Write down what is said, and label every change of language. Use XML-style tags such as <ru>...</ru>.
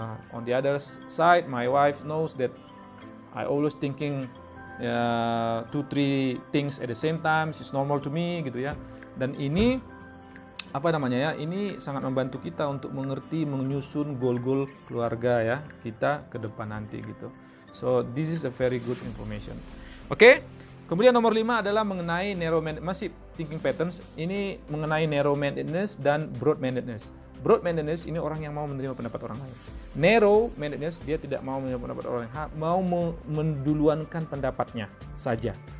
<en>On the other side, my wife knows that I always thinking 2-3 things at the same time. It's normal to me gitu ya.</en> <id>Dan ini ini sangat membantu kita untuk mengerti, menyusun goal-goal keluarga ya kita ke depan nanti gitu.</id> <en>So this is a very good information. Oke.</en> <id>Kemudian nomor 5 adalah mengenai masih thinking patterns. Ini mengenai narrow-mindedness dan broad-mindedness. Broad-mindedness ini orang yang mau menerima pendapat orang lain. Narrow-mindedness dia tidak mau menerima pendapat orang lain, mau menduluankan pendapatnya saja.</id>